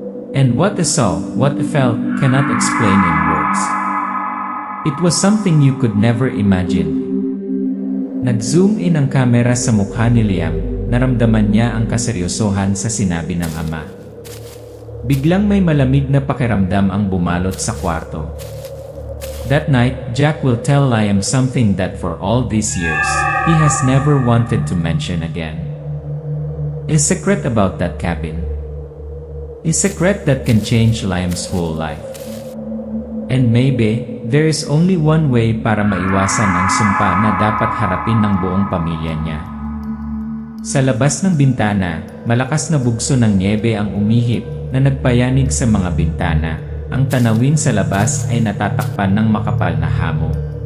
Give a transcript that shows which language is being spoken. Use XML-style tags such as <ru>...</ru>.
<en>And what I saw, what I felt, cannot explain in words. It was something you could never imagine.</en> <tl>Nag-zoom in ang kamera sa mukha ni Liam, naramdaman niya ang kaseryosohan sa sinabi ng ama. Biglang may malamig na pakiramdam ang bumalot sa kwarto.</tl> <en>That night, Jack will tell Liam something that for all these years, he has never wanted to mention again. A secret about that cabin. A secret that can change Liam's whole life. And maybe, there is only one way</en> <tl>para maiwasan ang sumpa na dapat harapin ng buong pamilya niya. Sa labas ng bintana, malakas na bugso ng nyebe ang umihip na nagpayanig sa mga bintana. Ang tanawin sa labas ay natatakpan ng makapal na hamog.</tl>